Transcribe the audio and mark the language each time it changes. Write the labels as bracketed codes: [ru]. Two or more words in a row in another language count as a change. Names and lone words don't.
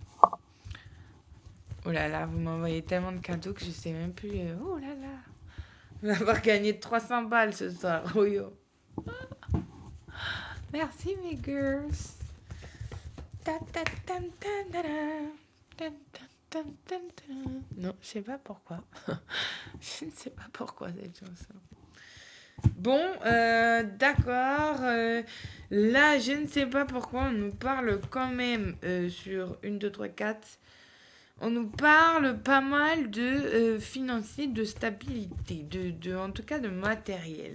[fr] Oh là là, vous m'envoyez tellement de cadeaux que je sais même plus... Oh là là. On va avoir gagné 300 balles ce soir. Oh yo. Merci mes girls. Ta, ta, tam, tam, ta, ta, tam, tam, tam, ta. Non, je sais pas pourquoi. Je ne sais pas pourquoi cette chanson. Bon, d'accord. Là, je ne sais pas pourquoi on nous parle quand même sur 1, 2, 3, 4. On nous parle pas mal de financier, de stabilité, en tout cas de matériel.